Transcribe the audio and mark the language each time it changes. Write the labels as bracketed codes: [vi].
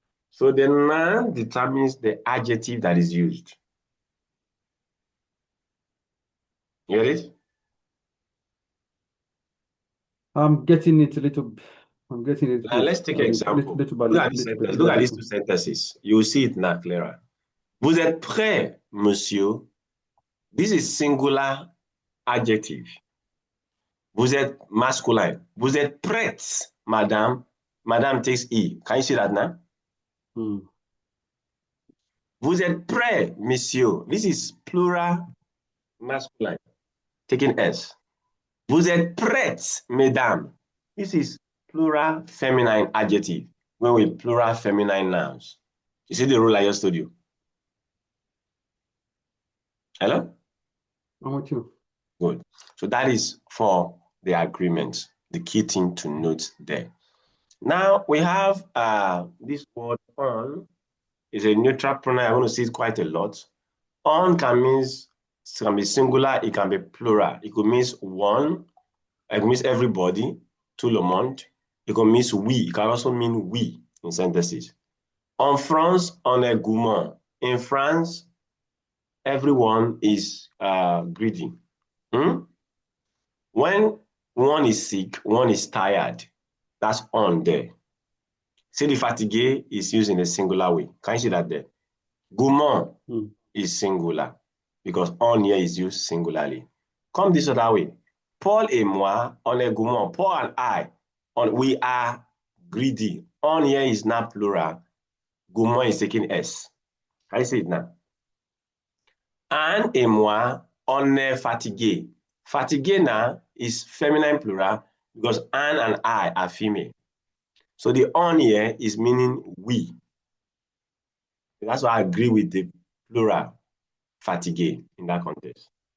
[en] So the noun determines the adjective that is used. You get it? I'm getting it a little. I'm getting it. Now let's take an example. Look at these two sentences. You will see it now clearer. [fr] Vous êtes prêt, monsieur? [en] This is singular adjective. Vous êtes masculine. [fr] Vous êtes prête, madame. [en] Madame takes E. Can you see that now? [fr] Vous êtes prêt, monsieur. [en] This is plural masculine, taking S. [fr] Vous êtes prête, mesdames. [en] This is plural feminine adjective, when we plural feminine nouns. You see the rule I just told you? Hello? I'm with you. Good. So that is for the agreement, the key thing to note there. Now we have this word on is a neutral pronoun. I'm going to see it quite a lot. On can be singular, it can be plural. It could mean one, it means everybody, [fr] tout le monde. [en] It can mean we, it can also mean we in sentences. [fr] En France, on est gourmand. [en] In France, everyone is greedy. When one is sick, one is tired, that's on there. See, the fatigué is used in a singular way. Can you see that there? Gourmand is singular because on here is used singularly. Come this other way. [fr] Paul et moi, on est gourmand. [en] Paul and I, we are greedy. On here is not plural. Gourmand is taking S. Can you see it now? [fr] Anne et moi, on est fatigué. [en] Fatigué now is feminine plural because Anne and I are female. So the on here is meaning we. That's why I agree with the plural fatigué in that context.